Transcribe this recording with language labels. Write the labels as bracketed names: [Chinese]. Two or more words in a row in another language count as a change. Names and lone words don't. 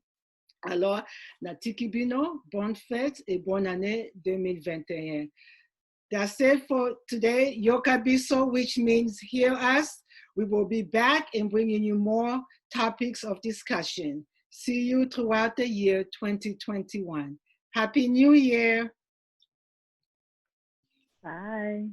[French] Alors [Lingala] na tikibino, [French] bonne fête et bonne année 2021. [English] That's it for today, Yokabiso, which means hear us. We will be back and bringing you more topics of discussion. See you throughout the year 2021. Happy New Year. Bye.